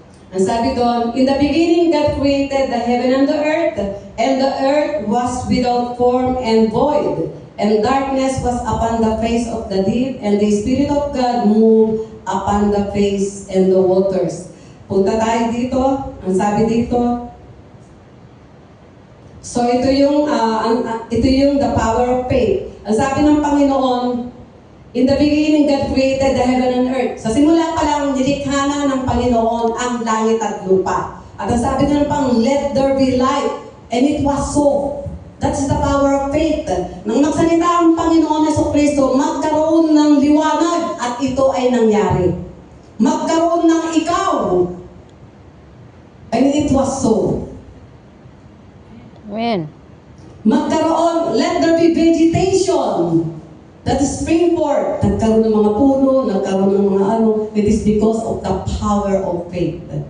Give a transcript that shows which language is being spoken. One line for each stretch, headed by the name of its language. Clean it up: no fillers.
English: Ang sabi doon, in the beginning God created the heaven and the earth was without form and void, and darkness was upon the face of the deep, and the Spirit of God moved upon the face and the waters.
Filipino: Punta tayo dito, ang sabi dito, so ito yung the power of faith.
English: Ang sabi ng Panginoon, in the beginning, God created the heaven and earth.
Filipino: Sa simula pa lang, nilikha na ng Panginoon ang langit at lupa.
English: At ang sabi ng Panginoon, let there be light. And it was so. That's the power of faith.
Filipino: Nang magsalita ang Panginoon Jesucristo, magkaroon ng liwanag at ito ay nangyari.
English: Magkaroon ng ikaw. And it was so. Amen. Magkaroon, let there be vegetation. That is spring forth.
Filipino: Nagkaroon ng mga puno, nagkaroon ng mga ano.
English: It is because of the power of faith.